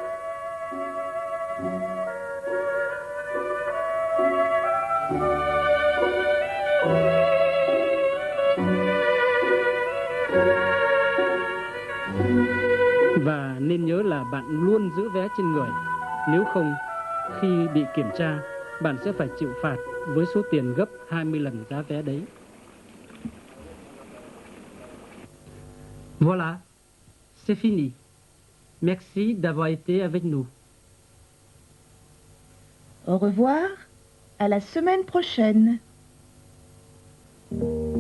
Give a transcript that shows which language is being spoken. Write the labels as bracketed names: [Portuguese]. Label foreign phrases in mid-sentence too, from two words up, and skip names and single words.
[Vietnamese] Và nên nhớ là bạn luôn giữ vé trên người. Nếu không, khi bị kiểm tra, bạn sẽ phải chịu phạt với số tiền gấp 20 lần giá vé đấy. [French] Voilà, c'est fini. Merci d'avoir été avec nous. Au revoir, à la semaine prochaine.